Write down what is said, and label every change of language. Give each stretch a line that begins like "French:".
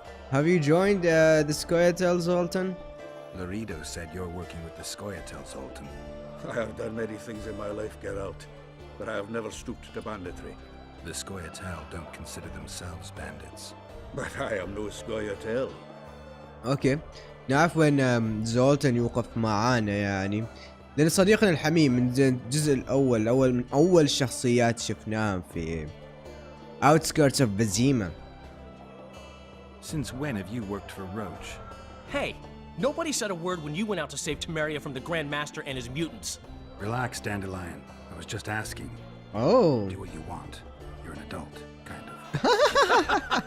English: Have you joined the Scoia'tael, Zoltan? Laredo said you're working with the Scoia'tael, Zoltan. I have done many things in my life, Geralt, but I have never stooped to banditry. The Scoia'tael don't consider themselves bandits. But I am no Scoia'tael.
Arabic: اوكي نعرف وين زولتن يوقف معانا يعني لأن صديقنا الحميم من الجزء الأول من أول الشخصيات شفناها في
English: outskirts of Vizima. Since when have you worked for Roach? Hey, nobody said a word when you went out to save Temeria from the Grand Master and his mutants. Relax, Dandelion. I was just asking. Oh. Do what you want. You're an adult, kind of.